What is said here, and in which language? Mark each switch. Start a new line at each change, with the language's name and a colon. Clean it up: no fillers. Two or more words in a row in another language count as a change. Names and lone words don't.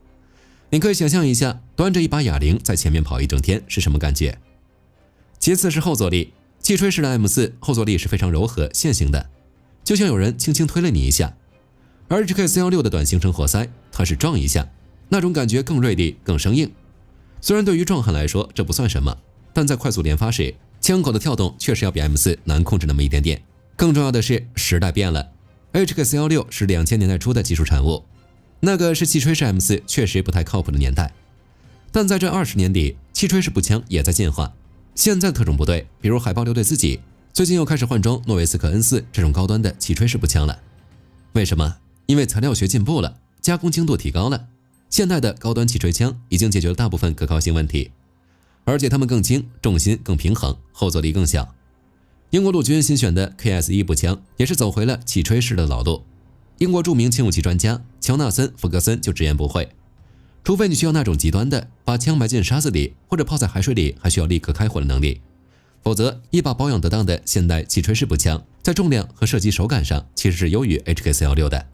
Chinese: 你可以想象一下，端着一把哑铃在前面跑一整天是什麼感覺。其次是后坐力，气吹式的 M4 后坐力是非常柔和线性的，就像有人輕輕推了你一下。而 HK416 的短行程活塞，它是撞一下，那種感覺更銳利、更生硬。雖然對於壯漢來說這不算什麼， 但在快速連發時，槍口的跳動確實要比 M4 難控制那麼一點點。更重要的是，時代變了 ，HK416是2000年代初的技術產物，那個是氣吹式 M4 確實不太靠譜的年代。但在這20年裡，氣吹式步槍也在進化。現在的特種部隊，比如海豹6隊自己，最近又開始換裝諾維斯克 N4 這種高端的氣吹式步槍了。為什麼？因為材料學進步了，加工精度提高了。現代的高端氣吹槍已經解決了大部分可靠性問題，而且它們更輕，重心更平衡，後坐力更小。英國陸軍新選的 KS-1 步槍也是走回了氣吹式的老路。英國著名轻武器專家喬納森·弗格森就直言不諱，除非你需要那種極端的把槍埋進沙子裡或者泡在海水裡還需要立刻開火的能力，否則一把保養得當的现代气吹式步槍在重量和射击手感上其實是優於 HK416 的。